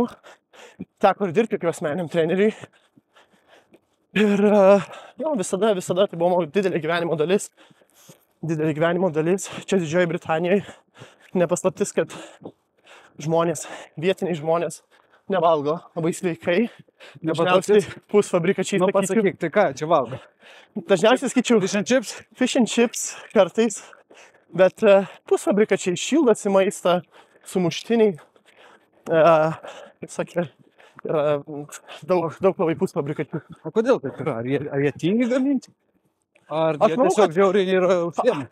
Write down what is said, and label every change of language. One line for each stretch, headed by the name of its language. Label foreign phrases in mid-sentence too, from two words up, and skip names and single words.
Lithuanian: Teko ir dirbti kaip asmeniniam treneriui. Ir visada tai buvo mano didelė gyvenimo dalis. Čia Didžioji Britanijoje. Nepaslaptis, kad vietiniai žmonės nevalgo labai sveikai. Dažniausiai pusfabrikačiai. Nu, pasakyk, tai ką čia valgo? Dažniausiai skaičiau
English: Fish and chips? Fish and chips
Lithuanian: kartais, bet pusfabrikačiai šildosi maistą, sumuštiniai. Kaip sakė, yra daug labai pusfabrikačių. O kodėl taip yra? Ar jie tingi gaminti? Ar jie tiesiog žiauriai yra užsienį?